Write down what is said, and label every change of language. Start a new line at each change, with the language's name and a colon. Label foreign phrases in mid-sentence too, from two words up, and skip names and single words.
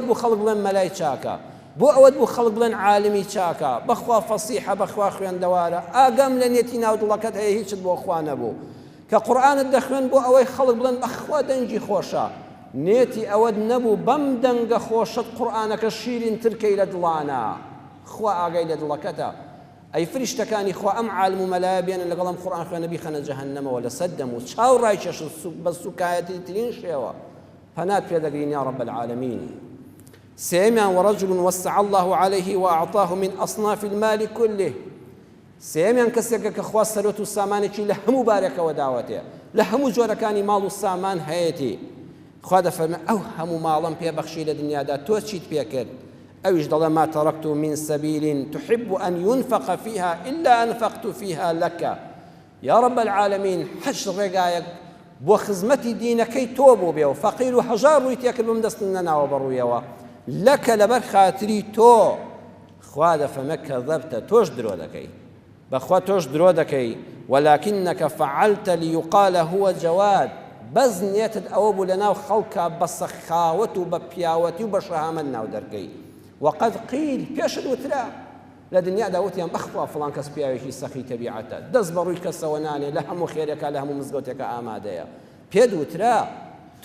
Central Kurdish: بوو خەڵک بڵێن مەلای چاکە بۆ ئەوەت بوو خەڵک بڵێن عالمی چاکە بەخوا فەسیحە بەخوا خوێندەوارە ئاگام لە نێتی ناودڵەکەت هەیە هیچت بۆ خوا نەبوو کە قورئانت دەخوێن بۆ ئەوەی خەڵک بڵێن بەخوا دەنگی خۆشە نێتی ئەوەت نەبوو بەم دەنگە خۆشت قورئانەکە شیرین ترکەی لە دڵانە خوا ئاگای لە دڵەکەتە ئەی فریشتەکانی خوا ئەم عالم و مەلایە بێنن لەگەڵ ئەم قورئان خوێنە بیخەنە جەهەنەمەوە لەسەر دەم و چاو ڕایکێشن بە سوکایەتی ترین شێوە پەنات پێدەگرین
Arabic: یا رب العالمین
Central Kurdish: سێمیان
Arabic: ورجل وسع الله عليه وأعطاه من أصناف المال كله
Central Kurdish: سێمیان کەسێکە کە خوا سەرۆت و سامانێکی لە هەموو بارێکەوە داوەتێ لە هەموو جۆرەکانی ماڵ و سامان هەیەتی خوا دەفەرمێ ئەو هەموو ماڵم پێبەخشی لە دنیادا تۆ چیت پێکرد ئەویش دەڵێ
Arabic: ما تركت من سبيل تحب أن ينفق فيها إلا أنفقت فيها لك يا رب العالمين
Central Kurdish: حش ڕێگایەک بۆ خزمەتی دینەکەی تۆ بوو بێ و فەقیر و هەژار ڕووی تێکرد بم دەستم نەناوە بەڕوویەوە لەکە لەبەر خاتری تۆ خوا دەفەرمێ کەذەبتە تۆش درۆ دەکەی بەخوا تۆش درۆ دەکەی
Arabic: ولكنك فعلت ليقال هو جواد
Central Kurdish: بەس نێتت ئەوە بوو لەناو خەڵکە بە سەخاوەت و بە پیاوەتی و بە شەهامەت ناو دەرکەی
Arabic: وقد قیل
Central Kurdish: پێشت وترا لە دنیادا وتیان بەخوا فڵان کەس پیاوێکی سەخی تەبیعەتە دەست بە ڕووی کەسەوە نانێ لە هەموو خێرێکە لە هەموو مزگەوتێکە ئامادەیە پێت وترا تۆ